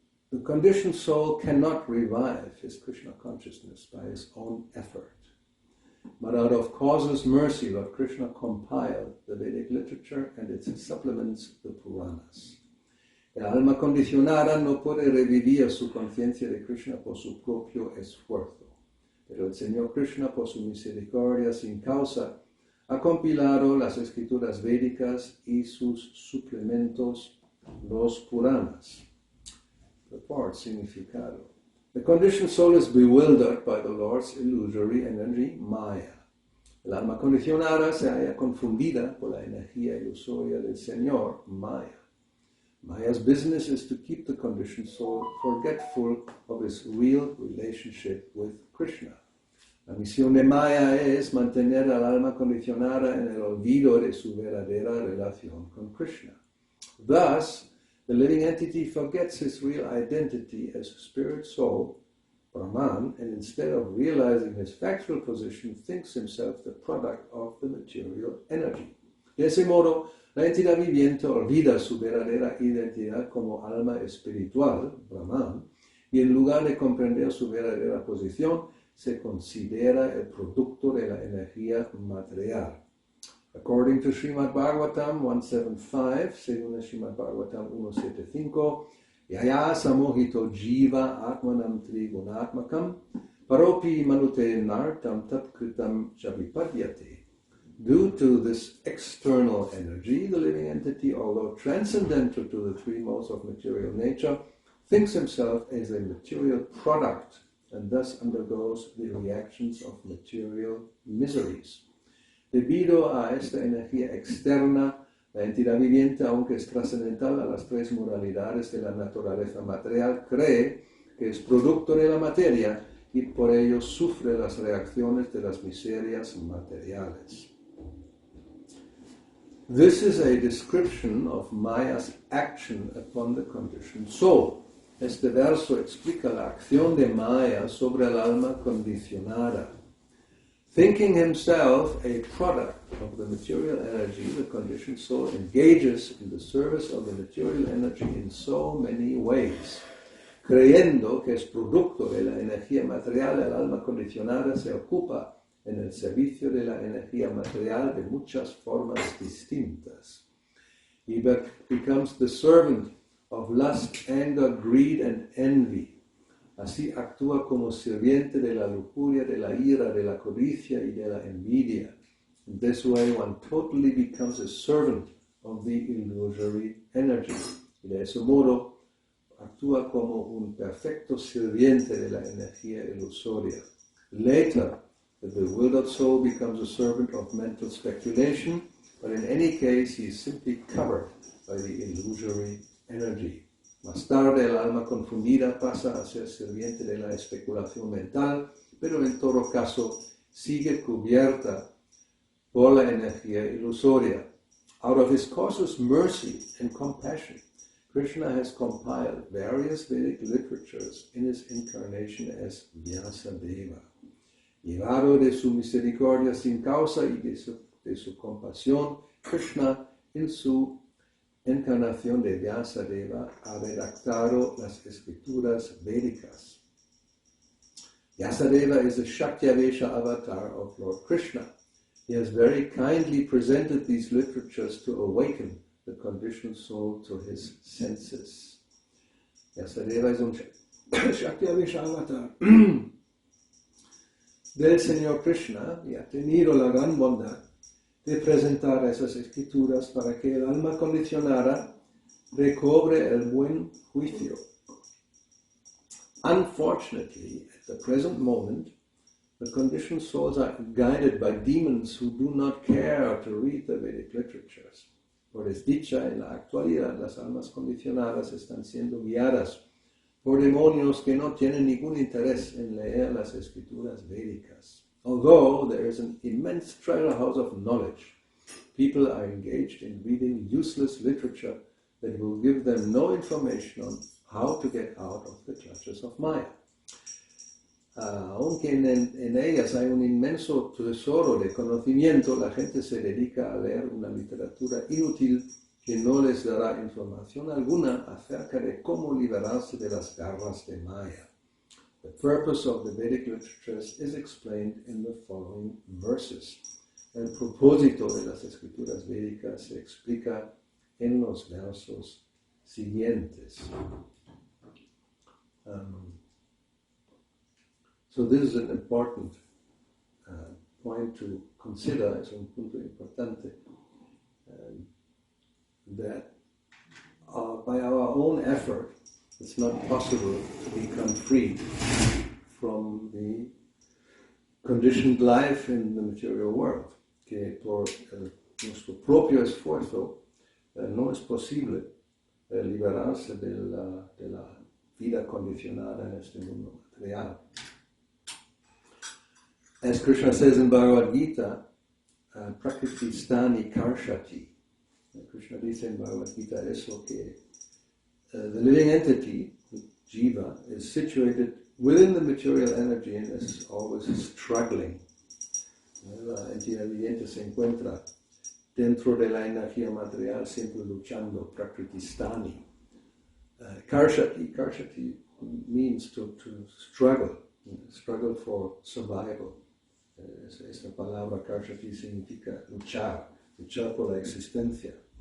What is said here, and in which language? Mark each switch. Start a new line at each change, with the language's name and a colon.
English: The conditioned soul cannot revive his Krishna consciousness by his own effort. But out of causeless mercy, Lord Krishna compiled the Vedic literature and its supplements, the Puranas.
Spanish: El alma condicionada no puede revivir su conciencia de Krishna por su propio esfuerzo, pero el Señor Krishna, por su misericordia sin causa, ha compilado las escrituras védicas y sus suplementos, los Puranas. Report, significado.
English: The conditioned soul is bewildered by the Lord's illusory energy, Maya.
Spanish: El alma condicionada se halla confundida por la energía ilusoria del Señor, Maya.
English: Maya's business is to keep the conditioned soul forgetful of his real relationship with Krishna.
Spanish: La misión de Maya es mantener al alma condicionada en el olvido de su verdadera relación con Krishna.
English: Thus, the living entity forgets his real identity as spirit soul, Brahman, and instead of realizing his factual position, thinks himself the product of the material energy.
Spanish: De ese modo, la entidad viviente olvida su verdadera identidad como alma espiritual, Brahman, y en lugar de comprender su verdadera posición, se considera el producto de la energía material.
English: According to Srimad Bhagavatam 175,
Spanish: según Srimad Bhagavatam 175,
Sanskrit: Yaya samohito jiva atmanam trigunatmakam paropi manute nartam tatkritam chavipadyate.
English: Due to this external energy, the living entity, although transcendental to the three modes of material nature, thinks himself as a material product and thus undergoes the reactions of material miseries.
Spanish: Debido a esta energía externa, la entidad viviente, aunque es trascendental a las tres modalidades de la naturaleza material, cree que es producto de la materia y por ello sufre las reacciones de las miserias materiales.
English: This is a description of Maya's action upon the conditioned soul.
Spanish: Este verso explica la acción de Maya sobre el alma condicionada.
English: Thinking himself a product of the material energy, the conditioned soul engages in the service of the material energy in so many ways.
Spanish: Creyendo que es producto de la energía material, el alma condicionada se ocupa en el servicio de la energía material de muchas formas distintas.
English: He becomes the servant of lust, anger, greed, and envy.
Spanish: Así actúa como sirviente de la lujuria, de la ira, de la codicia y de la envidia.
English: In this way, one totally becomes a servant of the illusory energy.
Spanish: Y de ese modo, actúa como un perfecto sirviente de la energía ilusoria.
English: Later, the bewildered soul becomes a servant of mental speculation, but in any case, he is simply covered by the illusory energy.
Spanish: Más tarde, el alma confundida pasa a ser sirviente de la especulación mental, pero en todo caso sigue cubierta por la energía ilusoria.
English: Out of his cautious mercy and compassion, Krishna has compiled various Vedic literatures in his incarnation as Vyasadeva.
Spanish: Llevado de su misericordia sin causa y de su compasión, Krishna en su encarnación de Vyasadeva ha redactado las escrituras védicas.
English: Vyasadeva is a Shakyavesha avatar of Lord Krishna. He has very kindly presented these literatures to awaken the conditioned soul to his senses.
Spanish: Vyasadeva es un Shakyavesha avatar del Señor Krishna y ha tenido la gran bondad de presentar esas escrituras para que el alma condicionada recobre el buen juicio.
English: Unfortunately, at the present moment, the conditioned souls are guided by demons who do not care to read the Vedic literatures.
Spanish: Por desdicha, en la actualidad, las almas condicionadas están siendo guiadas por demonios que no tienen ningún interés en leer las escrituras védicas.
English: Although there is an immense treasure house of knowledge, people are engaged in reading useless literature that will give them no information on how to get out of the clutches of Maya.
Spanish: Aunque en ellas hay un inmenso tesoro de conocimiento, la gente se dedica a leer una literatura inútil que no les dará información alguna acerca de cómo liberarse de las garras de Maya.
English: The purpose of the Vedic literatures is explained in the following verses.
Spanish: El propósito de las escrituras védicas se explica en los versos siguientes.
English: So this is an important point to consider,
Spanish: es un punto importante,
English: that by our own effort it's not possible to become free from the conditioned life in the material world,
Spanish: que por nuestro propio esfuerzo no es posible liberarse de la vida condicionada en este mundo material.
English: As Krishna says in Bhagavad Gita, Prakriti Stani Karshati.
Spanish: Krishna dice en Bhagavad Gita eso que
English: the living entity, Jiva, is situated within the material energy and is always struggling.
Spanish: La entidad viviente se encuentra dentro de la energía material siempre luchando, Prakriti Stani.
English: Karshati means to struggle, struggle for survival.
Spanish: Esta palabra Karshati significa luchar por la existencia.